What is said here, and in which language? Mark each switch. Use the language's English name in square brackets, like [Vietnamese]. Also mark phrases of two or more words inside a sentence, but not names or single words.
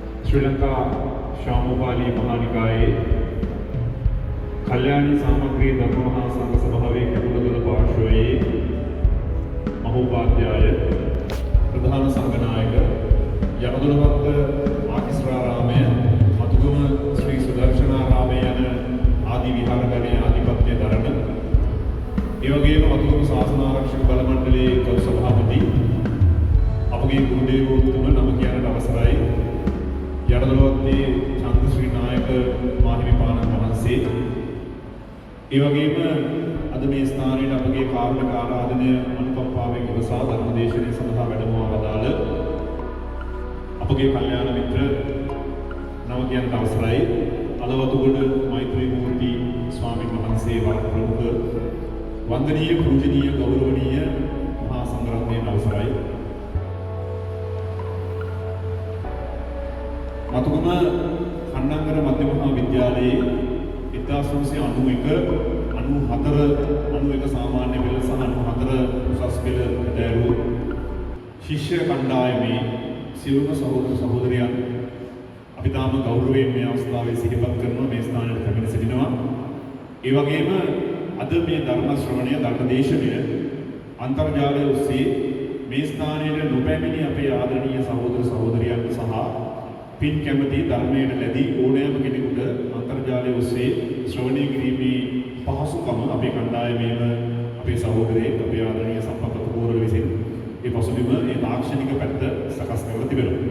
[Sinhala] ශ්‍රී ලංකා ශ්‍යාමෝපාලි මහා නිකායේ කල්‍යාණි සාමග්‍රී ධර්ම මහා සංඝ සභාවේ කේපුල්ගොල පාර්ශ්වයේ මහෝපාධ්‍යාය ප්‍රධාන සංඝනායක යඩදොළවත්ත ආකිස්සාරාමයේ මතුගම ශ්‍රී සුදර්ශනාරාමයේ ආදී විහාරගණයේ ආධිපත්‍ය දරන එවගේම මතුගම ශාසනාරක්ෂක බල මණ්ඩලයේ කල සභාපති අපගේ ගුරුදේවෝත්තම නම කියන අවසරයි යඩදොළවත්තේ චන්ද්‍රශ්‍රී නායක මාහිමිපාණන් වහන්සේ ඒ වගේම අද මේ ස්ථානයේ අපගේ කාරුණික ආරාධනය අනුකම්පාවෙන් ඉවසා ධර්මදේශනය සඳහා වැඩමවා වදාළ අපගේ කල්යාණ මිත්‍ර නම කියන අවසරයි අලවතුගොඩ මෛත්‍රී මූර්ති ස්වාමීන් වහන්සේ වරප්‍රමුඛ වන්දනීය පූජනීය ගෞරවනීය මහා සංඝරත්නයේ අවසරයි මතුගම ඛණ්ඩාංගර මධ්‍ය මහා විද්‍යාලයේ 1991 සාමාන්‍ය පෙළ සහ 94 उසස් පෙළ දෑරු ශිෂ්‍ය කණ්ඩායමේ සියලුම සහෝදර සහෝදරයන් අපි තාම ගෞරවයෙන් මේ අවස්ථාවේ සිහිපත් කරනවා මේ ස්ථානයට පැමිණ සිටිනවා ඒ වගේම අද මේ ධර්ම ශ්‍රවණය ධර්ම දේශනය අන්තර්ජාලය ඔස්සේ මේ ස්ථානයේ නොපැමිණි අපේ ආදරණීය සහෝදර සහෝදරයන් සහ පින් කැමති ධර්මයට ලැබී ඕනෑම කෙනෙකුට අන්තර්ජාලය ඔස්සේ ශ්‍රවණය කිරීමේ පහසුකම අපේ කණ්ඩායමේම අපේ සහෝදරයෙක් අපේ ආදරණීය සම්පත් පූර්ව විසින් ඒ පසුබිම ඒ තාක්ෂණික පැත්ත සකස් කරලා තිබෙනවා.